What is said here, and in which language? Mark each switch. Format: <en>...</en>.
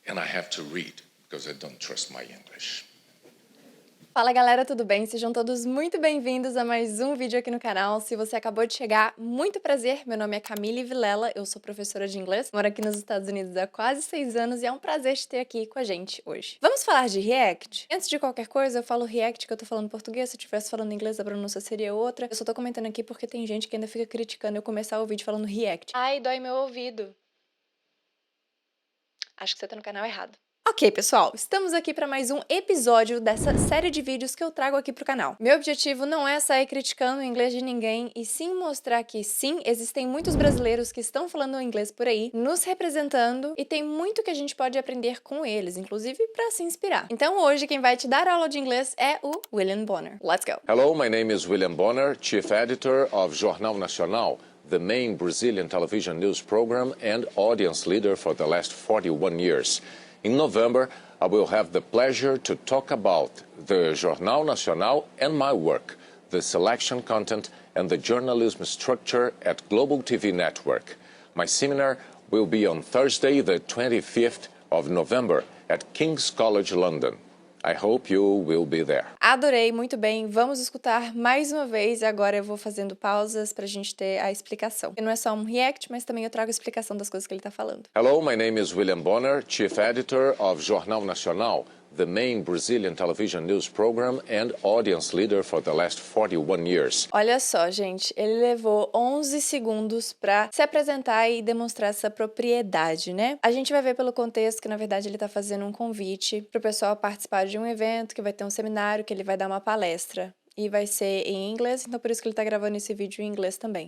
<en>and I have to read because I don't trust my English.</en> <pt>Fala galera, tudo bem? Sejam todos muito bem-vindos a mais um vídeo aqui no canal. Se você acabou de chegar, muito prazer, meu nome é Camille Vilela, eu sou professora de inglês, moro aqui nos Estados Unidos há quase 6 anos e é um prazer te ter aqui com a gente hoje. Vamos falar de React? Antes de qualquer coisa, eu falo React que eu tô falando português, se eu estivesse falando inglês a pronúncia seria outra. Eu só tô comentando aqui porque tem gente que ainda fica criticando eu começar o vídeo falando React. Ai, dói meu ouvido. Acho que você tá no canal errado. Ok, pessoal, estamos aqui para mais um episódio dessa série de vídeos que eu trago aqui pro canal. Meu objetivo não é sair criticando o inglês de ninguém, e sim mostrar que sim, existem muitos brasileiros que estão falando inglês por aí, nos representando, e tem muito que a gente pode aprender com eles, inclusive para se inspirar. Então hoje quem vai te dar aula de inglês é o William Bonner.</pt> <en>Let's go! Hello, my name is William Bonner, Chief Editor of Jornal Nacional, the main Brazilian television news program and audience leader for the last 41 years. In November, I will have the pleasure to talk about the Jornal Nacional and my work, the selection content and the journalism structure at Global TV Network. My seminar will be on Thursday, the 25th of November at King's College London. I hope you will be there.</en> <pt>Adorei, muito bem. Vamos escutar mais uma vez e agora eu vou fazendo pausas pra gente ter a explicação. Porque não é só um react, mas também eu trago a explicação das coisas que ele tá falando.</pt> <en>Hello, my name is William Bonner, Chief Editor of Jornal Nacional, the main Brazilian television news program and audience leader for the last 41 years.</en> <pt>Olha só, gente, ele levou 11 segundos pra se apresentar e demonstrar essa propriedade, né? A gente vai ver pelo contexto que, na verdade, ele tá fazendo um convite pro pessoal participar de um evento, que vai ter um seminário, que ele vai dar uma palestra. E vai ser em inglês, então por isso que ele tá gravando esse vídeo em inglês também.</pt>